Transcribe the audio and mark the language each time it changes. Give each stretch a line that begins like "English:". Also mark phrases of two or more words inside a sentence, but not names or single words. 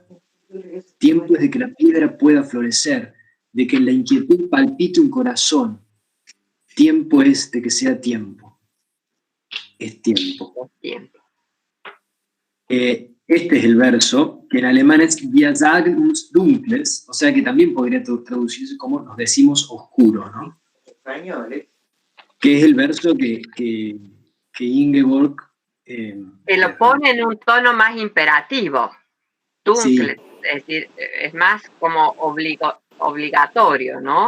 Spanish: Tiempo es de que la piedra pueda florecer, de que en la inquietud palpite un corazón. Tiempo es de que sea tiempo. Es tiempo. Este es el verso, que en alemán es
German: Wir sagen uns dunkles,
Spanish: o sea que también podría traducirse como nos decimos oscuro, ¿no? Que es el verso que Ingeborg... que lo pone en un tono más imperativo, dunkles, sí. Es decir, es más como obligatorio, ¿no?